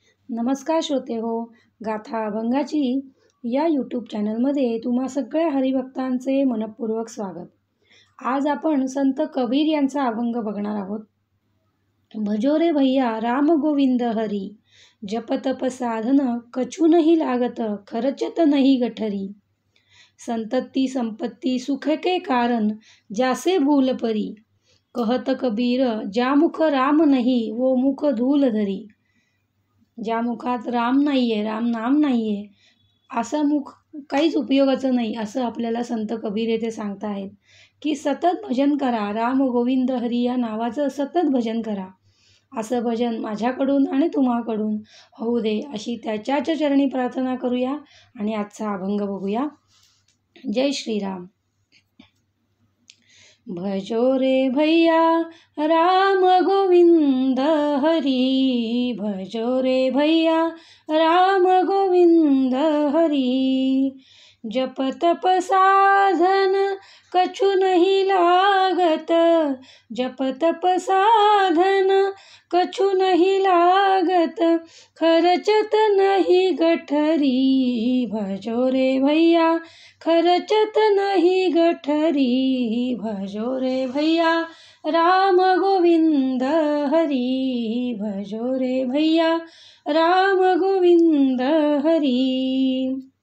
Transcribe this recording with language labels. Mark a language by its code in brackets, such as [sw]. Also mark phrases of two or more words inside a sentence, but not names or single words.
[mr] नमस्कार श्रोते हो, गाथा अभंगाची या यूट्यूब चॅनलमध्ये तुम्हा सगळ्या हरिभक्तांचे मनपूर्वक स्वागत. आज आपण संत कबीर यांचा अभंग बघणार आहोत. [hi] भजो रे भैया राम गोविंद हरी, जप तप साधन कछु नहीं लागत, खर्चत नहीं गठरी. संतति संपत्ति सुख के कारण, जासे भूल परी. कहत कबीर ज्या मुख राम नहीं, वो मुख धूल धरी. [mr] ज्या मुखात राम नाही आहे, राम नाम नाही आहे, असं मुख काहीच उपयोगाचं नाही, असं आपल्याला संत कबीर येथे सांगता आहेत की सतत भजन करा, राम गोविंद हरी या नावाचं सतत भजन करा. असं भजन माझ्याकडून आणि तुम्हाकडून होऊ दे, अशी त्याच्याच चरणी प्रार्थना करूया आणि आजचा अभंग बघूया. जय श्रीराम. [hi] भजो रे भैया राम गोविंद हरी, भजो रे भैया राम गोविंद हरी. जप तप साधन कछु नहीं लागत, जप तप साधन कछु नहीं लागत, खर्चत नहीं गठरी. भजो रे भैया खर्चत नहीं गठरी. भजो रे भैया राम गोविंद हरी, भजो रे भैया राम गोविंद हरी.